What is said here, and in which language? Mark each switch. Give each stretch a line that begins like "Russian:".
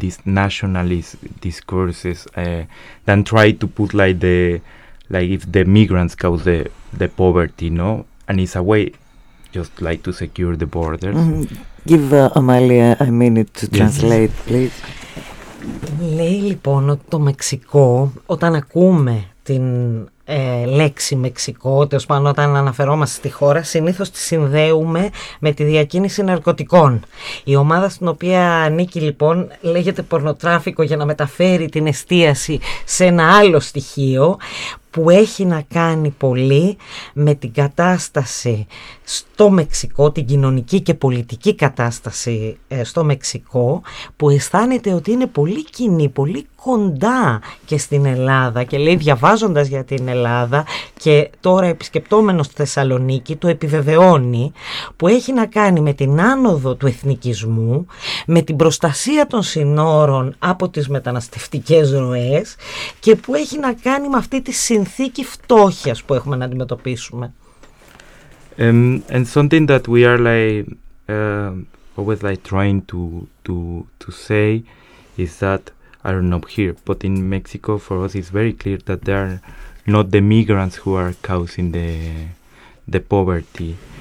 English: These nationalist discourses then try to put like the like if the migrants cause the poverty, no? And it's a way just like to secure the borders. Give Amalia a minute to translate, please.
Greek: Λέει λοιπόν ότι το Μεξικό, όταν ακούμε την λέξη Μεξικό, τέλος πάντων όταν αναφερόμαστε στη χώρα, συνήθως τη συνδέουμε με τη διακίνηση ναρκωτικών. Η ομάδα στην οποία ανήκει λοιπόν λέγεται πορνοτράφικο, για να μεταφέρει την εστίαση σε ένα άλλο στοιχείο που έχει να κάνει πολύ με την κατάσταση στο Μεξικό, την κοινωνική και πολιτική κατάσταση στο Μεξικό, που αισθάνεται ότι είναι πολύ κοινή, πολύ κοντά και στην Ελλάδα, και λέει διαβάζοντας για την Ελλάδα και τώρα επισκεπτόμενος στη Θεσσαλονίκη το επιβεβαιώνει, που έχει να κάνει με την άνοδο του εθνικισμού, με την προστασία των συνόρων από τις μεταναστευτικές ροές και που έχει να κάνει με αυτή τη συνθήκη φτώχειας που έχουμε να αντιμετωπίσουμε.
English: And something that we are like always like trying to say is that I don't know here, but in Mexico for us it's very clear that they are not the migrants who are causing the poverty.